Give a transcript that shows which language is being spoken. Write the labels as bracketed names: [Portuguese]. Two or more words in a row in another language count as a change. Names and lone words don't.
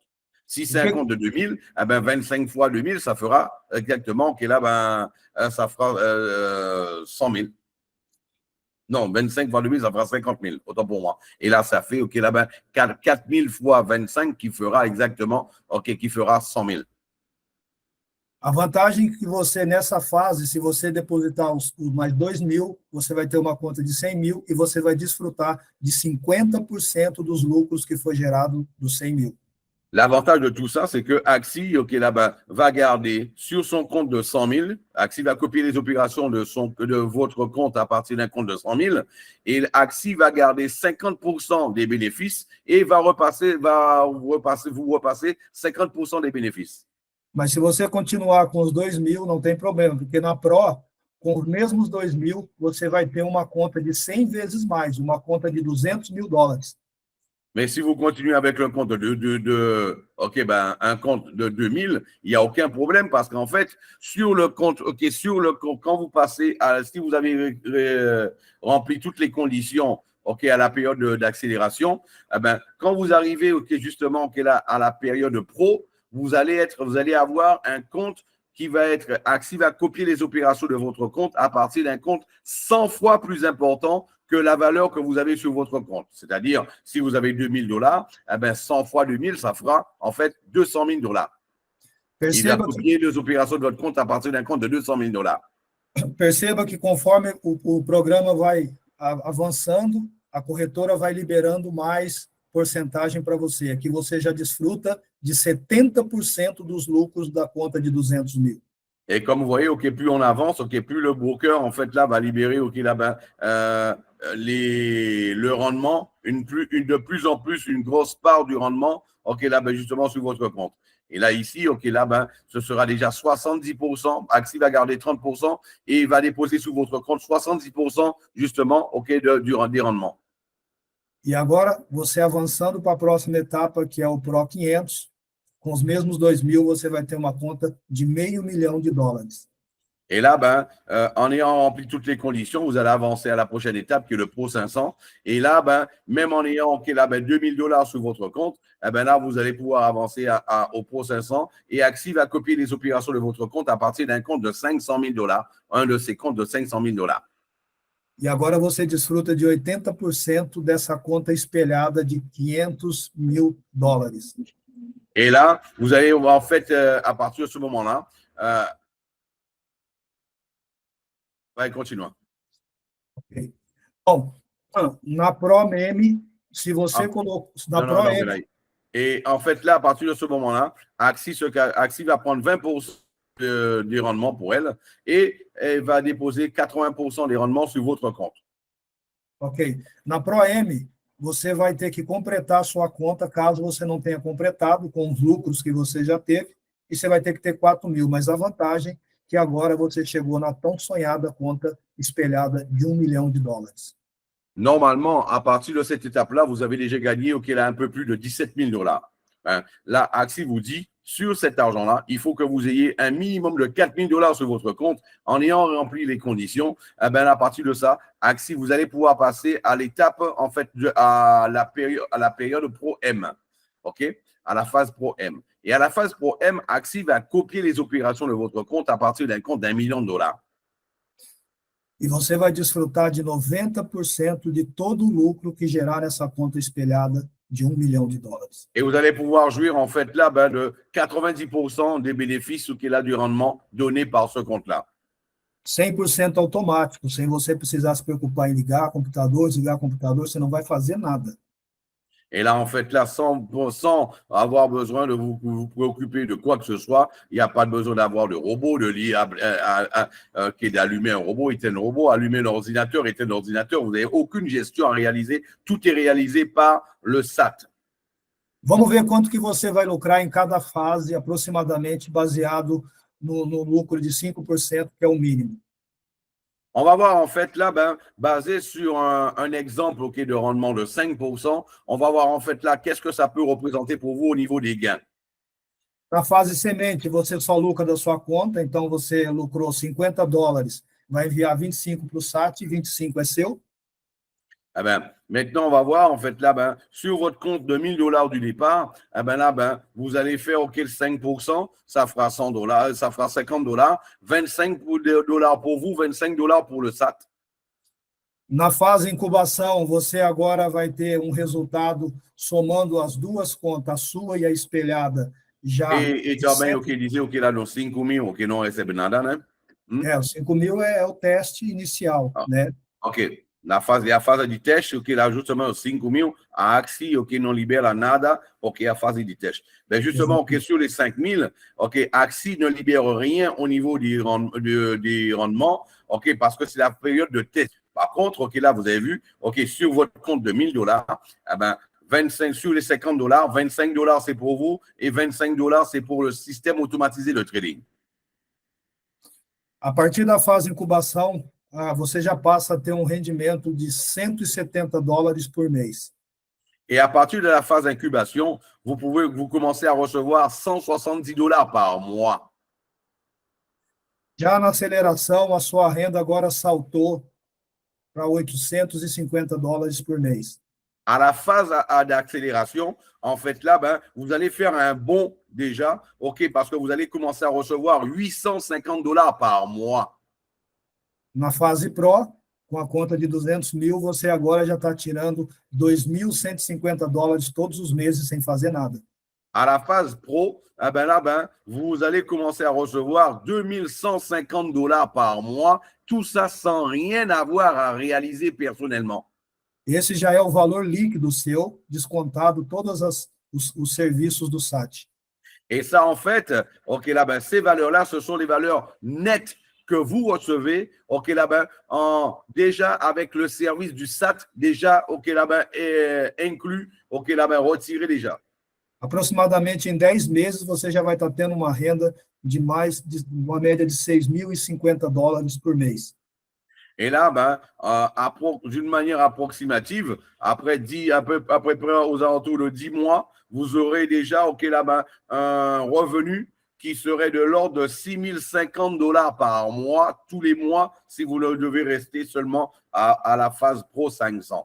[French] Si c'est un compte de 2.000, 25 fois 2.000, ça fera exactement, OK, là, ça fera 100.000. Non, 25 fois 2.000, ça fera 50.000, autant pour moi. Et là, ça fait, OK, là, 4.000 fois 25 qui fera exactement, OK, qui fera 100.000. [Portuguese] A vantagem é que você, nessa fase, se você depositar os mais 2.000, você vai ter uma conta de 100 mil e você vai desfrutar de 50% dos lucros que foi gerado dos 100 mil. [French] L'avantage de tout ça, c'est que Axi, OK, là, va garder sur son compte de 100 000. Axi va copier les opérations de votre compte à partir d'un compte de 100 000. Et Axi va garder 50% des bénéfices et va vous repasser 50% des bénéfices. [Portuguese] Mas se você continuar com os 2.000, não tem problema, porque na Pro, com os mesmos 2.000, você vai ter uma conta de 100 vezes mais, uma conta de $200.000. [French] Mais si vous continuez avec un compte un compte de 2.000, il n'y a aucun problème parce qu'en fait, sur le compte, quand vous passez, si vous avez rempli toutes les conditions, OK, à la période d'accélération, quand vous arrivez, OK, justement, OK, là, à la période pro, vous allez avoir un compte qui va être, Axi va copier les opérations de votre compte à partir d'un compte 100 fois plus important que la valeur que vous avez sur votre compte. C'est-à-dire, si vous avez $2.000, 100 fois 2.000, ça fera en fait $200.000. Il va copier les opérations de votre compte à partir d'un compte de $200.000. [Portuguese] Perceba que conforme o programa vai avançando, a corretora vai liberando mais porcentagem para você. Aqui você já desfruta de 70% dos lucros da conta de 200 mil. [French] Et comme vous voyez, OK, plus on avance, OK, plus le broker, en fait, là, va libérer, OK, là, le rendement, de plus en plus, une grosse part du rendement, OK, là, justement, sur votre compte. Et là, ici, OK, là, ce sera déjà 70%. Axi va garder 30% et il va déposer sur votre compte 70%, justement, OK, des rendements. [Portuguese] E agora, você avançando para a próxima etapa, que é o Pro 500, com os mesmos 2.000, você vai ter uma conta de $500 000. [French] Et là, en ayant rempli toutes les conditions, vous allez avancer à la prochaine étape, qui est le Pro 500. Et là, même en ayant $2.000 sur votre compte, là, vous allez pouvoir avancer au Pro 500. Et Axi va copier les opérations de votre compte à partir d'un compte de $500.000, un de ces comptes de $500.000. [Portuguese] E agora você desfruta de 80% dessa conta espelhada de $500 000. [French] Et là, vous allez, en fait, à partir de ce moment-là, [Portuguese] vai, continua. Ok. Bom, na ProM, se você Ah, colocou na [French] non, non, non, ProM, Belaï. Et en fait, là, à partir de ce moment-là, Axi va prendre 20% du rendement pour elle et elle va déposer 80% des rendements sur votre compte. ok. [Portuguese] Na ProM, você vai ter que completar a sua conta, caso você não tenha completado, com os lucros que você já teve, e você vai ter que ter 4 mil. Mas a vantagem é que agora você chegou na tão sonhada conta espelhada de $1 million. [French] Normalement, à partir de cette étape-là, vous avez déjà gagné là, un peu plus de 17 000 dollars. Hein. Là, Axi vous dit, sur cet argent-là, il faut que vous ayez un minimum de 4 000 dollars sur votre compte en ayant rempli les conditions. Eh ben, à partir de ça, Axi, vous allez pouvoir passer à l'étape, en fait, à la période Pro M. OK? À la phase Pro M. Et à la phase Pro M, Axi va copier les opérations de votre compte à partir d'un compte d'1 million de dollars. [Portuguese] E você vai desfrutar de 90% de todo o lucro que gerar essa conta espelhada de $1 million. [French] Et vous allez pouvoir jouir en fait là de 90% des bénéfices qu'il a du rendement donné par ce compte-là. [Portuguese] 100% automático, sem você precisar se preocupar em ligar computador, desligar computador, você não vai fazer nada. [French] Et là, en fait, là, sans avoir besoin de vous préoccuper de quoi que ce soit, il n'y a pas besoin d'avoir de robot, qui est d'allumer un robot, éteindre un robot, allumer l'ordinateur, éteindre l'ordinateur. Vous n'avez aucune gestion à réaliser. Tout est réalisé par le SAT. [Portuguese] Vamos ver quanto que você vai lucrar em cada fase, aproximadamente, baseado no lucro de 5%, que é o mínimo. [French] On va voir en fait là, basé sur un exemple de rendement de 5%, on va voir en fait là qu'est-ce que ça peut représenter pour vous au niveau des gains. [Portuguese] Na fase semente, você só lucra da sua conta, então você lucrou $50, vai enviar 25 para o SAT, 25 é seu. [French] Eh ben, maintenant, on va voir, en fait, là, sur votre compte de 1 000 dollars du départ, eh ben, là, vous allez faire, OK, le 5%, ça fera 100 dollars, ça fera 50 dollars, 25 dollars pour vous, 25 dollars pour le SAT. [Portuguese] Na fase incubação, você agora vai ter um resultado somando as duas contas, a sua e a espelhada, já. E também o que dizer, o que lá nos 5 mil, o que não recebe nada, né? Os 5 mil é o teste inicial, né? OK. A fase de teste, o que lá justamente os 5 mil, a Axi, o que não libera nada, OK, a fase de teste. [French] Ben justement, OK, sur les 5 000, OK, Axi ne libère rien au niveau des rendements, OK, parce que c'est la période de test. Par contre, OK, là, vous avez vu, OK, sur votre compte de 1 000 dollars, eh ben, 25 sur les 50 dollars, 25 dollars c'est pour vous et 25 dollars c'est pour le système automatisé de trading. [Portuguese] A partir da fase incubação, você já passa a ter um rendimento de $170 por mês. [French] Et à partir de la phase incubation, vous commencez à recevoir 170 dollars par mois. [Portuguese] Já na aceleração, a sua renda agora saltou para $850 por mês. [French] À la phase d'accélération, en fait, là, vous allez faire un bond déjà, OK, parce que vous allez commencer à recevoir 850 dollars par mois. [Portuguese] Na fase Pro, com a conta de 200 mil, você agora já está tirando $2.150 todos os meses sem fazer nada. [French] À la phase Pro, là, vous allez commencer à recevoir 2150 dollars par mois, tout ça sans rien avoir à réaliser personnellement. [Portuguese] Esse já é o valor líquido seu, descontado todos os serviços do SAT. [French] Et ça, en fait, OK, là, ces valeurs-là, ce sont les valeurs nettes que vous recevez, OK, là, déjà avec le service du SAT, déjà, OK, là, inclus, OK, là, retiré déjà. [Portuguese] Aproximadamente em 10 meses, você já vai estar tendo uma renda de uma média de $6.050 por mês. [French] Et là, d'une manière approximative, après aux alentours de 10 mois, vous aurez déjà, OK, là, un revenu qui serait de l'ordre de $6.050 par mois, tous les mois, si vous devez rester seulement à la phase Pro 500.